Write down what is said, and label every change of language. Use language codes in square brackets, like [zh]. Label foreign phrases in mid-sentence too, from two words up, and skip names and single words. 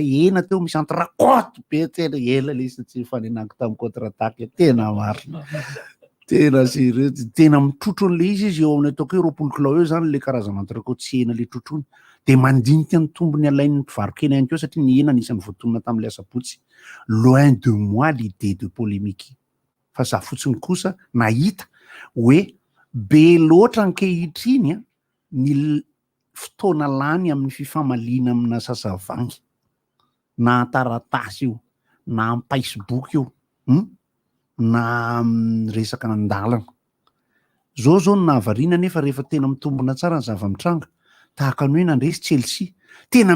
[mg] hena teo misy antrakoto be tena ela le satria fanenako tamin'ny contre-attaque tena marina tena sérieux tena mitrotro an'le izy eo amin'ny ataoko hoe 20 kilao eo zany le karazana antrakoto sy hena le trotrony de mandinika ny tombony alain'ny mpivarokena ihany keo satria ny hena anisan'ny voatonona tamin'le asabotsy [fr] loin de moi l'idée de polémique [mg] fa za fotsiny kosa nahita hoe be loatra ankehitriny ny fotoana lany amin'ny fifamalina amina sasavangy na taratasy io na Facebook io na resaka andalana zao ny nahavariana nefa rehefa tena mitombona tsara ny zava-mitranga tahaka ny hoe nandresy Chelsea tena